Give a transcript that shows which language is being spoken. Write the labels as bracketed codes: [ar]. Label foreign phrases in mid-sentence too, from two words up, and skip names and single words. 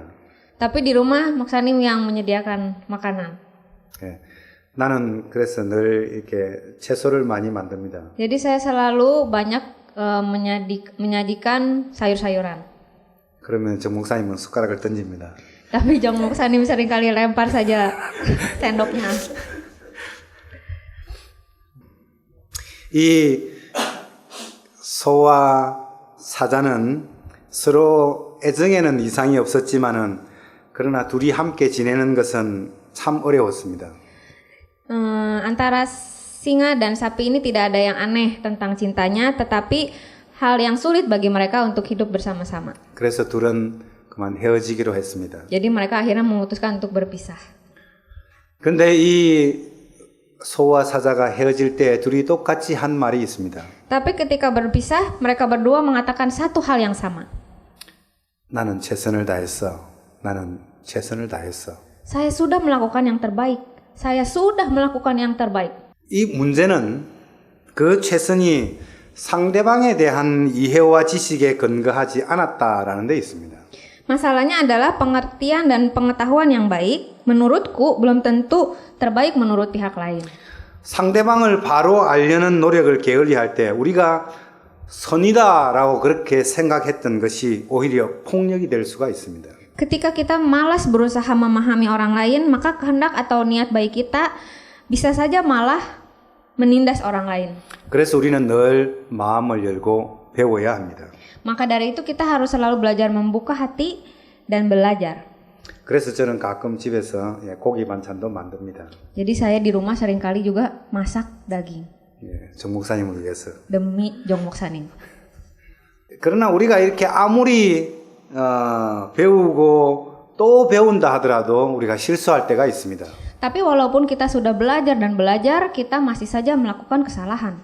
[id] tapi di rumah Moksanim yang menyediakan makanan. [ko] 예, 나는 그래서 늘 이렇게 채소를 많이 만듭니다. [id] Jadi saya selalu banyak menyajikan sayur-sayuran. [ko] 그러면 정 목사님은 숟가락을 던집니다. [id] Tapi Jong Moksanim seringkali lempar saja sendoknya. [ko] 이 소와 사자는 서로 애정에는 이상이 없었지만은 그러나 둘이 함께 지내는 것은 참 어려웠습니다. [id] Antara singa dan sapi ini tidak ada yang aneh tentang cintanya, tetapi hal yang sulit bagi mereka untuk hidup bersama-sama. [ko] 그래서 둘은 그만 헤어지기로 했습니다. [id] Jadi mereka akhirnya memutuskan untuk berpisah. [ko] 근데 이 소와 사자가 헤어질 때 둘이 똑같이 한 말이 있습니다. [id] Tapi ketika berpisah, mereka berdua mengatakan satu hal yang sama. [ko] 나는 최선을 다했어. 나는 최선을 다했어. [id] Saya sudah melakukan yang terbaik. Saya sudah melakukan yang terbaik. [ko] 이 문제는 그 최선이 상대방에 대한 이해와 지식에 근거하지 않았다라는 데 있습니다. [id] Masalahnya adalah pengertian dan pengetahuan yang baik, menurutku belum tentu terbaik menurut pihak lain. [ko] 상대방을 바로 알려는 노력을 게을리할 때 우리가 선이다라고 그렇게 생각했던 것이 오히려 폭력이 될 수가 있습니다. [id] Ketika kita malas berusaha memahami orang lain, maka kehendak atau niat baik kita bisa saja malah menindas orang lain. [ko] 그래서 우리는 늘 마음을 열고 배워야 합니다. [id] Maka dari itu kita harus selalu belajar membuka hati dan belajar. [ko] 그래서 저는 가끔 집에서 고기 반찬도 만듭니다. [id] Jadi saya di rumah seringkali juga masak daging. [ko] 정 목사님을 위해서. [id] Demi Jong Moksanim. [ko] 그러나 우리가 이렇게 아무리 배우고 또 배운다 하더라도 우리가 실수할 때가 있습니다. [id] Tapi walaupun kita sudah belajar dan belajar, kita masih saja melakukan kesalahan.